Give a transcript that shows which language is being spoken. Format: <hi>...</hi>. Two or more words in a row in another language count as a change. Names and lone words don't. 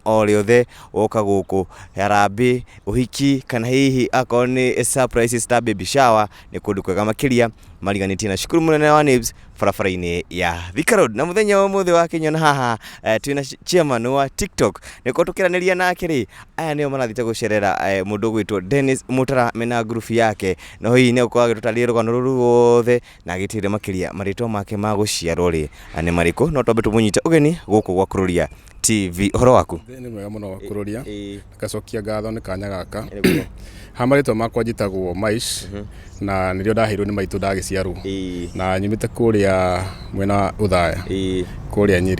<ki>o riothe woka guku harambe uhiki kana hihi akoni</ki> <en>surprise star baby shower</en> <ki>ni kundu kwega makiria mariganitie na shukuru munene wa Nibs farafara-ini ya Thika Road na muthenya wa muthi wa kinyona haha twina chairman wa TikTok niko tukiraniria nake ri aya nio manathite gucerera mundu gwitwo Dennis Mutara mena group yake no hii ni uko agitutaria rugano ruru wothe na gitire makiria maritwa make ma guciarwo ri ane mariko no twambe tumunyite ugeni guku gwa Kururia TV horo waku ni mwega muno wa Kururia gacokia ngatho ni kanya gaka hamaritwa makwa njitagwo Maish na nirio ndahirwo ni maitu ndagiciarwo na nyumite kuria mwena Uthaya kuria Nyeri.</ki>